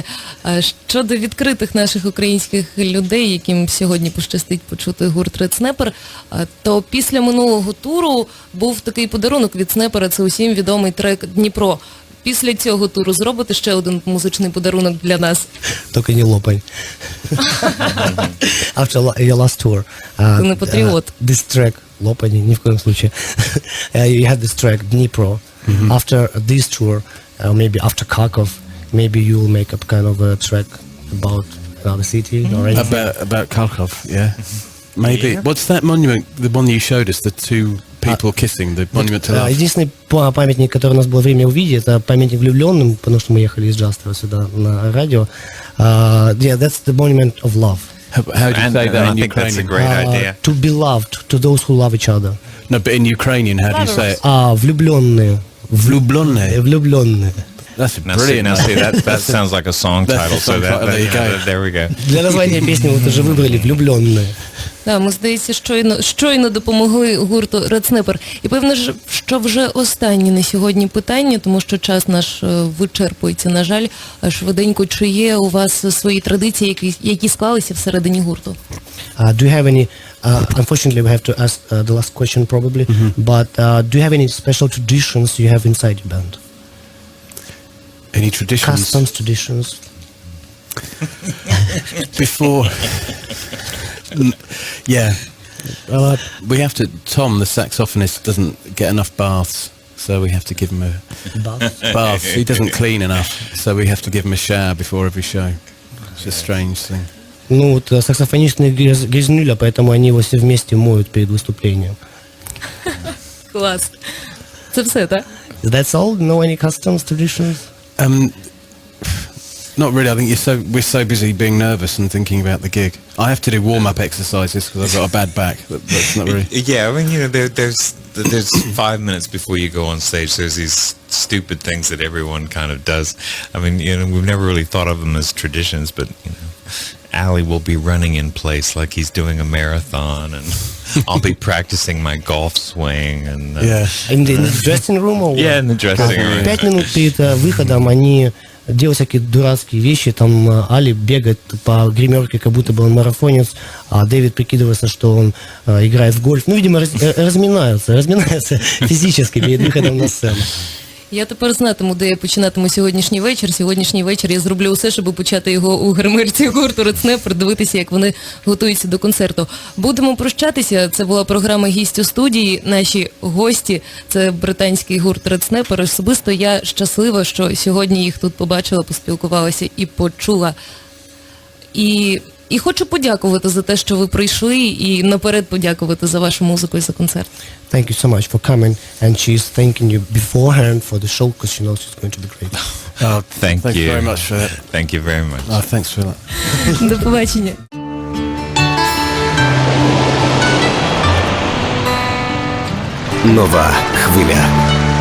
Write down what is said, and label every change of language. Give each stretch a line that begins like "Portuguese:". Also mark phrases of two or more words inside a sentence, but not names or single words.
Ukrainian: Щодо відкритих наших українських людей, яким сьогодні пощастить почути гурт Ред Снепер, то після минулого туру був такий подарунок від Снепера, це усім відомий трек «Дніпро». Після цього туру зробите ще один музичний подарунок для нас? Тільки не лопань.
English: After your last tour.
Ukrainian: Ти не патріот.
English: This track,
Russian: лопань, ни в коем случае.
English: You had this track, Dnipro. After this tour, maybe after Kharkov, maybe you'll make up kind of a track about another city or anything. About Kharkov, yeah. Maybe. What's that monument, the one you showed us, the 2 people kissing, the monument to love?
Russian: Единственный памятник, который у нас было время увидеть, это памятник влюбленным, потому что мы ехали из Джастера сюда на радио.
English: Yeah, that's the monument of love. How do you say that I in think that's a Ukrainian? great idea. To be loved, to those who love each other. No, but in Ukrainian, how do you say it?
Russian: Влюбленные. Влюбленные. Влюбленные.
English: That's a Now see, brilliant. that sounds like a song That's title. the song title, there you go. There we go.
Russian: Для названия песни вот уже выбрали «Влюбленные». Да,
Ukrainian: ми, здається, щойно допомогли гурту Red Snapper. І певно, що вже останнє на сьогодні питання, тому що час наш вичерпується, на жаль. Швиденько, чи є у вас свої традиції, які склалися всередині гурту?
English: Do you have any, unfortunately we have to ask the last question probably, but do you have any special traditions you have inside your band? Any traditions? Customs, traditions? Before... Yeah. We have to... Tom, the saxophonist, doesn't get enough baths, so we have to give him a... Bath. He doesn't clean enough, so we have to give him a shower before every show. It's a strange thing.
Russian: Ну вот саксофонист грязнуля, поэтому они его все вместе моют перед выступлением.
Ukrainian: Клас. Це все, так?
English: That's all? No any customs, traditions? Not really. I think we're so busy being nervous and thinking about the gig. I have to do warm-up exercises because I've got a bad back. That's not really... Yeah, I mean, you know, there's 5 minutes before you go on stage. There's these stupid things that everyone kind of does. I mean, you know, we've never really thought of them as traditions, but you know, Ali will be running in place like he's doing a marathon, and I'll be practicing my golf swing. And In the dressing room? Or yeah, in the dressing room.
Russian: 5 минут перед выходом они делают всякие дурацкие вещи, там Али бегает по гримерке, как будто бы он марафонец, а Дэвид прикидывается, что он играет в гольф. Ну, видимо, разминаются физически перед выходом на сцену.
Ukrainian: Я тепер знатиму, де я починатиму сьогоднішній вечір. Сьогоднішній вечір я зроблю усе, щоб почати його у гримерці гурту Red Snapper, дивитися, як вони готуються до концерту. Будемо прощатися. Це була програма «Гість у студії». Наші гості – це британський гурт Red Snapper. Особисто я щаслива, що сьогодні їх тут побачила, поспілкувалася і почула. І хочу подякувати за те, що ви прийшли, і наперед подякувати за вашу музику і за концерт.
English: Thank you so much for coming, and she's thanking you beforehand for the show because she knows it's going to be great. Oh, Thank you very much for that. Thank you very much. Oh, thanks for that.
Ukrainian: До побачення. Нова хвиля.